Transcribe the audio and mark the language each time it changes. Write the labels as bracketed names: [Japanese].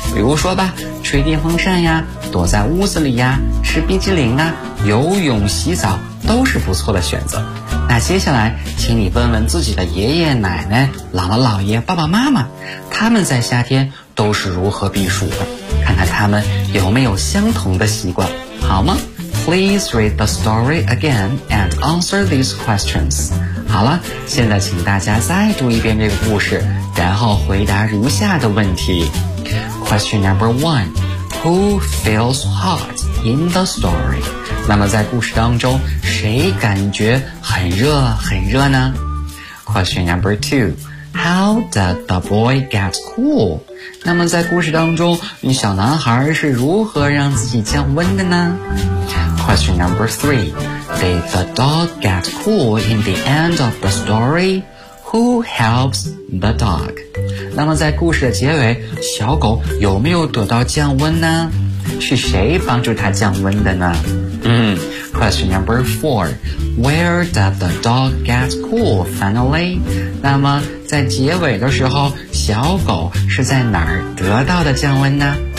[Chinese] 比如说吧，吹电风扇呀，躲在屋子里呀，吃冰激凌啊，游泳洗澡都是不错的选择。那接下来请你问问自己的爷爷奶奶、姥姥姥爷、爸爸妈妈，他们在夏天都是如何避暑的，看看他们有没有相同的习惯，好吗？ [English] Please read the story again and answer these questions. [Chinese] 好了，现在请大家再读一遍这个故事，然后回答如下的问题。 [English] Question number one, Who feels hot in the story? [Chinese] 那么在故事当中，谁感觉很热很热呢？ [English] Question number two, How did the boy get cool? [Chinese] 那么在故事当中，你小男孩是如何让自己降温的呢？ [English] Question number three, Did the dog get cool in the end of the story? Who helps the dog? [Chinese] 那么在故事的结尾，小狗有没有得到降温呢？是谁帮助它降温的呢？ [English] Question number 4. Where does the dog get cool finally? [Chinese] 那么在结尾的时候，小狗是在哪儿得到的降温呢？